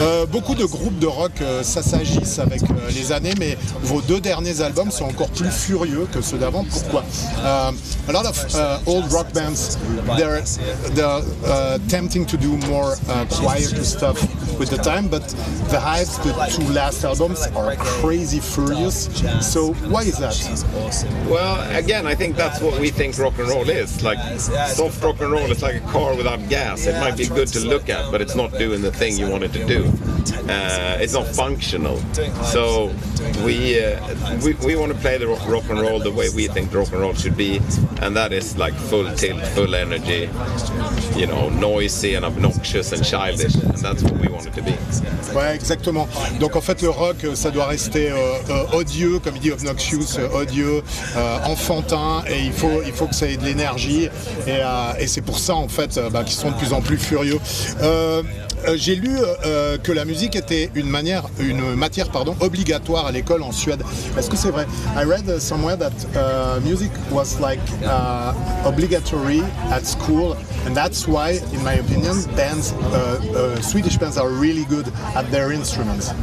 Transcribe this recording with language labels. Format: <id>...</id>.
<fr>Beaucoup de groupes de rock s'assagissent avec les années, mais vos deux derniers albums sont encore plus furieux que ceux d'avant. Pourquoi?</fr> <en>A lot of old rock bands, they're tempting to do more quieter stuff with the time, but the Hives, the two last albums, are crazy furious. So why is that? Well, again, I think that's what we think rock and roll is. Like, soft rock and roll is like a car without gas. It might be good to look at, but it's not doing the thing you want it to do. It's not functional. So we want to play the rock and roll the way we think rock and roll should be, and that is like full tilt, full energy, you know, noisy and obnoxious and childish, and that's what we want it to be.</en> <fr>Ouais, exactement. Donc en fait, le rock, ça doit rester odieux, comme il dit, obnoxious, odieux, enfantin, et il faut que ça ait de l'énergie, et c'est pour ça en fait qu'ils sont de plus en plus furieux. J'ai lu que la musique était une matière obligatoire à l'école en Suède. Est-ce que c'est vrai?</fr> <en>I read somewhere that music was like obligatory at school, and that's why, in my opinion, bands, Swedish bands, are really good at their instruments.</en>